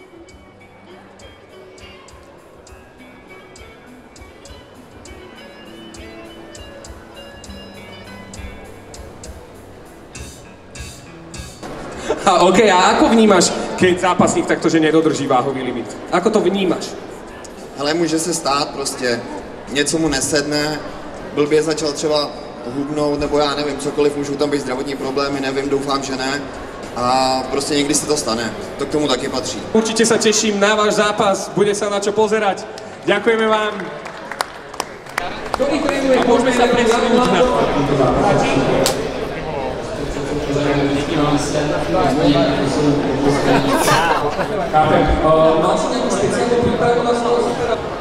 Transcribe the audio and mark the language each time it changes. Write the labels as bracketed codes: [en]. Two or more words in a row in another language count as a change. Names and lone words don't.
[sk] A ako vnímaš, keď zápasník taktože nedodrží váhový limit? Ako to vnímaš? [cs] Ale může se stát prostě, něco mu nesedne, blbě začal třeba hubnout, nebo já nevím, cokoliv, můžou tam být zdravotní problémy, nevím, doufám, že ne. A prostě někdy se to stane, to k tomu taky patří. [sk] Určite sa teším na váš zápas, bude sa na čo pozerať. Ďakujeme vám. Ktorý trénuje, môžeme sa presunúť na to zápas. Mal si nejakú speciálnu prípravu na svojho supera?